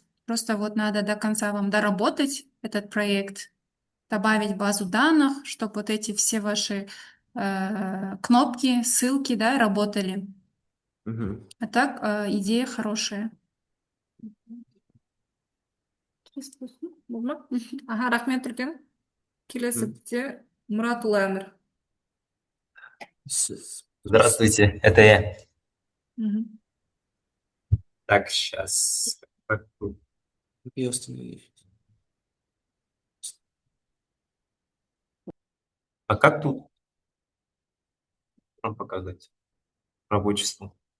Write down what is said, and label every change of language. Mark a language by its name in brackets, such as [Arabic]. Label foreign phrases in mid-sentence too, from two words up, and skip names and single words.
[Russian] Просто вот надо до конца вам доработать этот проект, добавить базу данных, чтобы вот эти все ваши кнопки, ссылки, да, работали. А так идея хорошая. Ага, [Kazakh] рахмет үлкен. Келесі Мұратұлы Әмір. [Russian] Здравствуйте, это я. Мгм. Так, сейчас. Я установлю. А как тут вам показать рабочий стол?